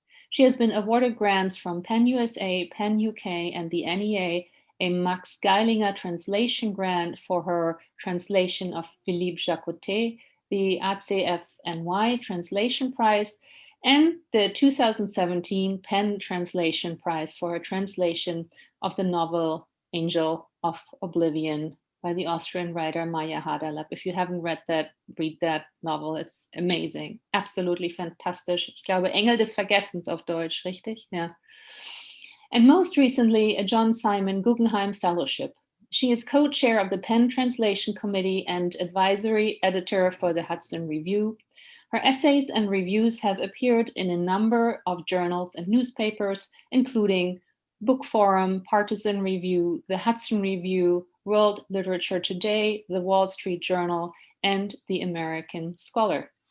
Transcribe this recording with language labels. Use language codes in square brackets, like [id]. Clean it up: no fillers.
[en] She has been awarded grants from Penn USA, Penn UK, and the NEA, a Max Geilinger translation grant for her translation of Philippe Jacotet, the ACFNY Translation Prize, and the 2017 Penn Translation Prize for her translation of the novel Angel of Oblivion by the Austrian writer Maya Haderlap. If you haven't read that novel. It's amazing. Absolutely fantastisch. [de] Ich glaube, Engel des Vergessens auf Deutsch, richtig? Ja. [en] And most recently, a John Simon Guggenheim Fellowship. She is co-chair of the Penn Translation Committee and advisory editor for the Hudson Review. Her essays and reviews have appeared in a number of journals and newspapers, including Book Forum, Partisan Review, the Hudson Review, World Literature Today, the Wall Street Journal, and the American Scholar.